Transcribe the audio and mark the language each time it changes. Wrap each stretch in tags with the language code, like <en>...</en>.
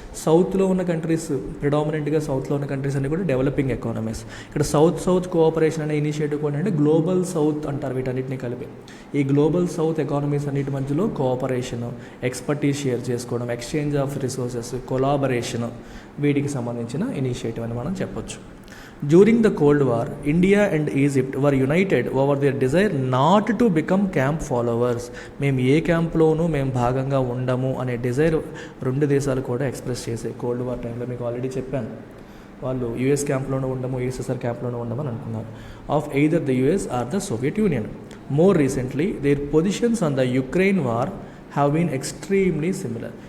<te>సౌత్లో ఉన్న కంట్రీస్, ప్రిడామినెంట్గా సౌత్లో ఉన్న కంట్రీస్ అన్నీ కూడా డెవలపింగ్ ఎకానమీస్. ఇక్కడ సౌత్ కోఆపరేషన్ అనే ఇనిషియేటివ్ కూడా అంటే గ్లోబల్ సౌత్ అంటారు వీటన్నిటిని కలిపి. ఈ గ్లోబల్ సౌత్ ఎకానమీస్ అన్నిటి మధ్యలో కోఆపరేషన్, ఎక్స్పర్టీస్ షేర్ చేసుకోవడం, ఎక్స్చేంజ్ ఆఫ్ రిసోర్సెస్, కొలాబరేషన్, వీటికి సంబంధించిన ఇనిషియేటివ్ అని మనం చెప్పొచ్చు.</te> <en>During the Cold War, India and Egypt were united over their desire not to become camp followers.</en> <te>మేము ఏ క్యాంప్లోనూ మేము భాగంగా ఉండము అనే డిజైర్ రెండు దేశాలు కూడా ఎక్స్ప్రెస్ చేసాయి. కోల్డ్ వార్ టైంలో మీకు ఆల్రెడీ చెప్పాను, వాళ్ళు యుఎస్ క్యాంప్లోనూ ఉండము, యుఎస్ఎస్ఆర్ క్యాంప్లోనూ ఉండమని అనుకున్నారు.</te> <en>Of either the US or the Soviet Union. More recently their positions on the Ukraine war have been extremely similar.</en>